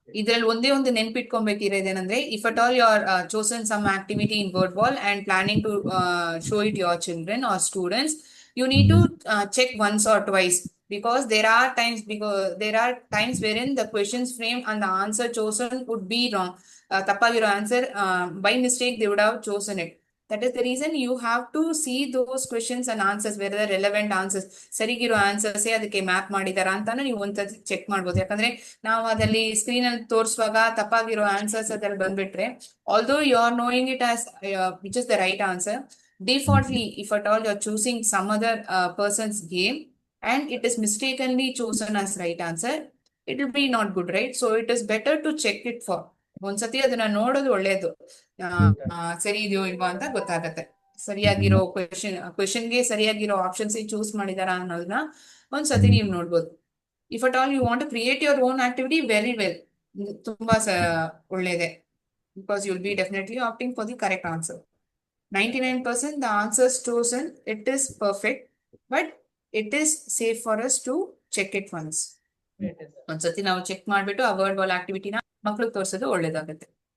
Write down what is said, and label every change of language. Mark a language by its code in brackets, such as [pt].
[kn] ಇದ್ರಲ್ಲಿ ಒಂದೇ ಒಂದು ನೆನ್ಪಿಟ್ಕೊಬೇಕಿರೋದೇನಂದ್ರೆ, [en] If at all you are chosen some activity in word wall and planning to show it your children or students, you need to check once or twice, because there are times wherein the questions framed and the answer chosen would be wrong. Tappagiro answer, by mistake they would have chosen it. That is the reason you have to see those questions and answers, whether the relevant answers, [kn] ಸರಿಗಿರೋ answers ಅದಕ್ಕೆ map ಮಾಡಿದಾರ ಅಂತಾನು ನೀವು ಒಂದ್ಸತಿ check ಮಾಡ್ಬೋದು. ಯಾಕಂದ್ರೆ ನಾವು ಅದಲ್ಲಿ screen ಅಲ್ಲಿ ತೋರಿಸುವಾಗ ತಪ್ಪಾಗಿರೋ ಆನ್ಸರ್ಸ್ ಅದ್ರಲ್ಲಿ ಬಂದ್ಬಿಟ್ರೆ, [en] although you are knowing it as which is the right answer, defaultly, if at all you're choosing some other person's game and it is mistakenly chosen as right answer, it will be not good, right? So it is better to check it for [kn] ಒಂದ್ಸತಿ ಅದನ್ನ ನೋಡೋದು ಒಳ್ಳೇದು. ಸರಿ ಇದೆಯೋ ಇಲ್ವಾ ಅಂತ ಗೊತ್ತಾಗತ್ತೆ. ಸರಿಯಾಗಿರೋ ಕ್ವೆಶನ್ಗೆ ಸರಿಯಾಗಿರೋ options choose ಮಾಡಿದಾರ ಅನ್ನೋದನ್ನ ಒಂದ್ಸತಿ ನೀವು ನೋಡ್ಬೋದು. [en] if at all you want to create your own activity, very well, [kn] ತುಂಬಾ ಒಳ್ಳೇದೆ, [en] Because you will be definitely opting for the correct answer. 99% the answers chosen, it is perfect, but it is safe for us to check it once. [kn] ಒಂದ್ಸತಿ ನಾವು check ಮಾಡ್ಬಿಟ್ಟು ಆ word ball ಆಕ್ಟಿವಿಟಿನ ಮಕ್ಳಿಗೆ ತೋರಿಸೋದು ಒಳ್ಳೇದಾಗುತ್ತೆ.